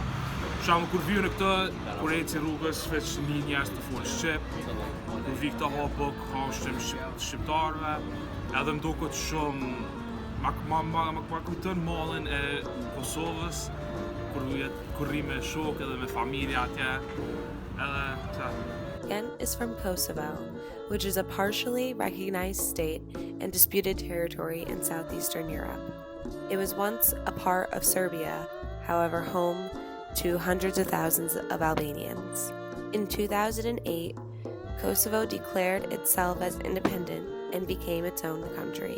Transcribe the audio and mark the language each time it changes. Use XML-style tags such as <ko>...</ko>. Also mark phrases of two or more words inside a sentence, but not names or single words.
<sq>Shamë, kur viju në këtë, kur eci rrugës, veç një njerëz të folë shqip, kur vi këta hapë, ka ushqim shqiptarëve, edhe më duket shumë, ma kujton mallin e Kosovës, kur rri me shok edhe me familja atje, edhe</sq> <en>Gent is from Kosovo, which is a partially recognized state and disputed territory in southeastern Europe. It was once a part of Serbia, however home to hundreds of thousands of Albanians. In 2008, Kosovo declared itself as independent and became its own country.</en>